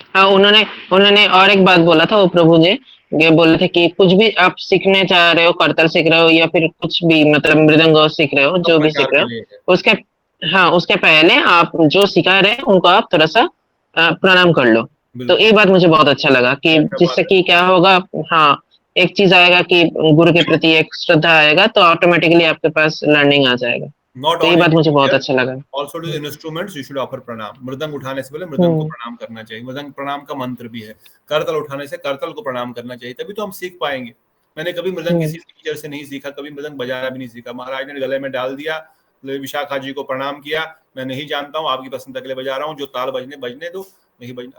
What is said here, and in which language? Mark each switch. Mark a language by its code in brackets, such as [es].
[hi] हाँ, उन्होंने और एक बात बोला था वो प्रभु जी, ये बोले थे कि कुछ भी आप सीखने चाह रहे हो, करतल सीख रहे हो या फिर कुछ भी मतलब मृदंग सीख रहे हो, जो भी सीख रहे हो, उसके पहले आप जो सिखा रहे हैं उनको आप थोड़ा सा प्रणाम कर लो। तो ये बात मुझे बहुत अच्छा लगा कि जिससे कि क्या होगा, हाँ एक चीज आएगा कि गुरु के प्रति एक श्रद्धा आएगा, तो ऑटोमेटिकली आपके पास लर्निंग आ जाएगा। तो ये बात मुझे बहुत अच्छा लगा। [en] Also to the instruments you should offer pranam. [hi] मृदंग उठाने से पहले मृदंग को प्रणाम करना चाहिए। मृदंग प्रणाम का मंत्र भी है। करतल उठाने से करतल को प्रणाम करना चाहिए, तभी तो हम सीख पाएंगे। मैंने कभी मृदंग किसी टीचर से नहीं सीखा, कभी मृदंग बजाना भी नहीं सीखा। महाराज ने गले में डाल दिया, विशाखा जी को प्रणाम किया, मैं नहीं जानता हूँ, आपकी प्रसन्नता के लिए बजा रहा हूँ, जो ताल बजने दो, नहीं बजना।